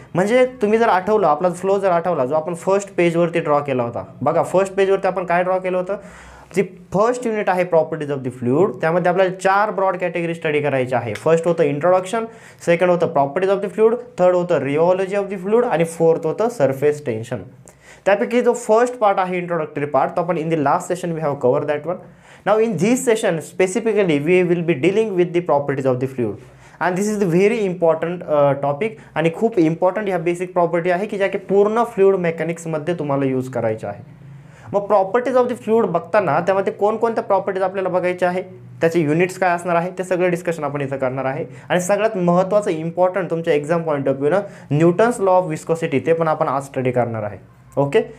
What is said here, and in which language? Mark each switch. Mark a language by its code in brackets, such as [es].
[mr] म्हणजे तुम्ही जर आठवलं आपला फ्लो जर आठवला जो आपण फर्स्ट पेजवरती ड्रॉ केला होता बघा, फर्स्ट पेजवरती आपण काय ड्रॉ केलं होतं, जी फर्स्ट युनिट आहे प्रॉपर्टीज ऑफ द फ्लुइड, त्यामध्ये आपल्याला 4 ब्रॉड कॅटेगरी स्टडी करायची आहे. फर्स्ट होतं इंट्रोडक्शन, सेकंड होतं properties of the fluid, third होतं रिओलॉजी ऑफ द फ्लुइड आणि फोर्थ होतं सरफेस टेन्शन. त्यापैकी जो फर्स्ट पार्ट आहे इंट्रोडक्टरी पार्ट तो आपण [en] In the last session we have cover that one. Now in this session specifically we will be dealing with the properties of the fluid. And this is the very important topic [mr] आणि खूप important ह्या basic property आहे की ज्या की पूर्ण fluid मेकॅनिक्समध्ये तुम्हाला यूज करायच्या आहे. मग प्रॉपर्टीज ऑफ द फ्लुइड बघताना त्यामध्ये कोणकोणत्या प्रॉपर्टीज आपल्याला बघायच्या आहे, त्याचे युनिट्स काय असणार आहे, ते सगळं डिस्कशन आपण इथं करणार आहे. आणि सगळ्यात महत्त्वाचं इम्पॉर्टंट तुमच्या exam point of व्ह्यूनं Newton's law of viscosity ते पण आपण आज स्टडी करणार आहे. ओके.